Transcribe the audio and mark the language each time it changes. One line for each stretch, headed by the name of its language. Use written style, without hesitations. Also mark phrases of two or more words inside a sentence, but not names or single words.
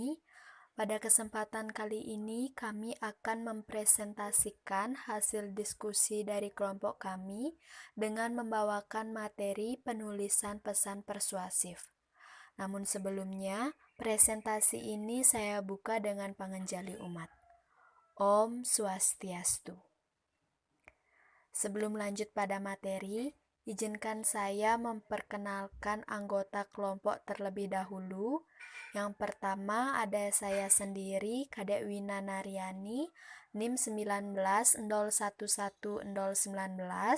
Indonesian: Pada kesempatan kali ini, kami akan mempresentasikan hasil diskusi dari kelompok kami dengan membawakan materi penulisan pesan persuasif. Namun sebelumnya, presentasi ini saya buka dengan
Balinese: panganjali umat. Om Swastiastu.
Indonesian: Sebelum lanjut pada materi, izinkan saya memperkenalkan anggota kelompok terlebih dahulu. Yang pertama ada saya sendiri, Kadek Wina Naryani, NIM 19011019.